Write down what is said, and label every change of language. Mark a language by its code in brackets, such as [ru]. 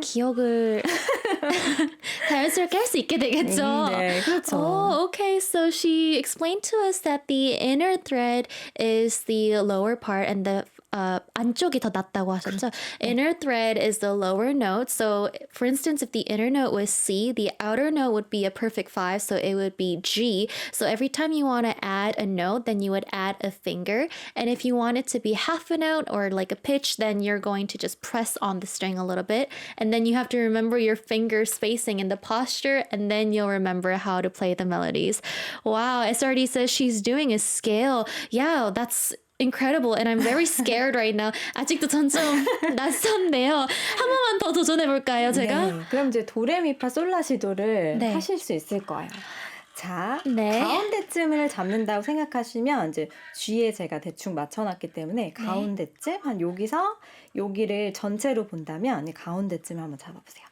[ko] 기억을 자연스럽게 할 수 있게 되겠죠. 네, 그렇죠. [en] Oh, okay. So she explained to us that the inner thread is the lower part and the [ko] 안쪽이 더 낫다고 하셨죠? [en] Inner thread is the lower note. So, for instance, if the inner note was C, the outer note would be a perfect 5, so it would be G. So every time you want to add a note, then you would add a finger. And if you want it to be half a note or like a pitch, then you're going to just press on the string a little bit. And then you have to remember your finger spacing and the posture, and then you'll remember how to play the melodies. Wow, SRD says she's doing a scale. Yeah, that's incredible, and I'm very scared right now. [ko] 아직도 전 좀 낯선데요. 한 번만 더 도전해 볼까요, 제가? 네, 그럼 이제 도레미파솔라시도를 네. 하실 수 있을 거예요. 자, 네. 가운데쯤을 잡는다고 생각하시면 이제 G에 제가 대충 맞춰놨기 때문에 가운데쯤 한 여기서 여기를 전체로 본다면 이 가운데쯤을 한번 잡아보세요.